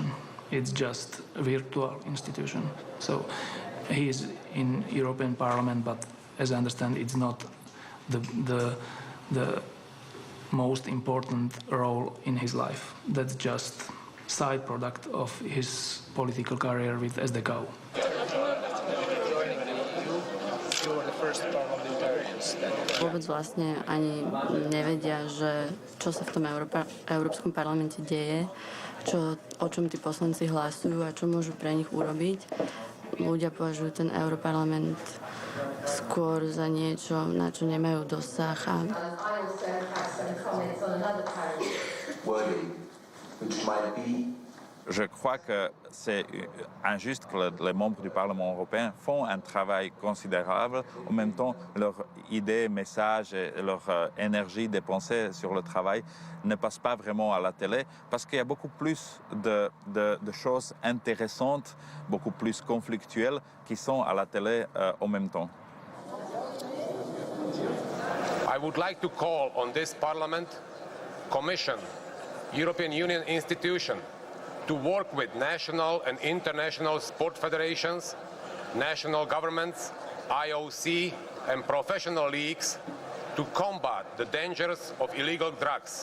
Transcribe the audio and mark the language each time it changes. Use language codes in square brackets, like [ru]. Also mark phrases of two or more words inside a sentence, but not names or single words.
[en] It's just a virtual institution. So he is in European Parliament, but as I understand, it's not the most important role in his life. That's just side product of his political career with SDK. You were the first parliamentarians [sk] Vôbec vlastne ani nevedia, že čo sa v tom Európskom parlamente deje, o čom tí poslanci hlasujú a čo môžu pre nich urobiť. Ľudia považujú ten Europarlament skôr za niečo, na čo nemajú dosah. [fr] Je crois que c'est injuste que les membres du Parlement européen font un travail considérable. En même temps, leurs idées, messages et leur énergie dépensée sur le travail ne passent pas vraiment à la télé parce qu'il y a beaucoup plus de choses intéressantes, beaucoup plus conflictuelles qui sont à la télé en même temps. [en] I would like to call on this Parliament, Commission, European Union institution to work with national and international sport federations, national governments, IOC and professional leagues to combat the dangers of illegal drugs.